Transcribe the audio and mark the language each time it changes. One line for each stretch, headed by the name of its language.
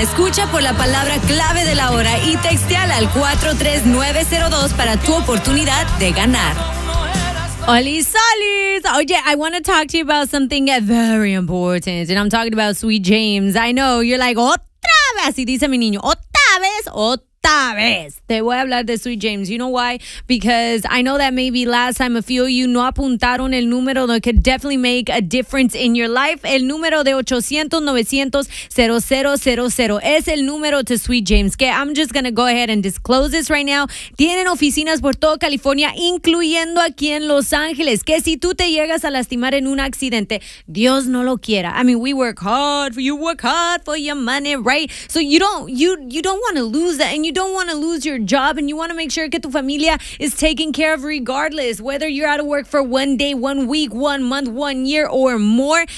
Spanish: Escucha por la palabra clave de la hora y textéala al 43902 para tu oportunidad de ganar. Olis, olis.
English: Oh, yeah, I want to talk to you about something very important. And I'm talking about Sweet James. I know, you're like,
Spanish: otra vez, y dice mi niño, otra vez, otra vez. Te voy a hablar de Sweet James.
English: You know why? Because I know that maybe last time a few of you
Spanish: no apuntaron el número
English: that could definitely make a difference in your life.
Spanish: El número de 800-900-0000 es el número to Sweet James.
English: Que I'm just going to go ahead and disclose this right now.
Spanish: Tienen oficinas por toda California, incluyendo aquí en Los Ángeles. Que si tú te llegas a lastimar en un accidente, Dios no lo quiera.
English: I mean, we work hard for you. Work hard for your money, right? So you don't want to lose that. And you don't want to lose your job, and you want to make sure
Spanish: que tu familia
English: is taken care of regardless, whether you're out of work for one day, one week, one month, one year, or more.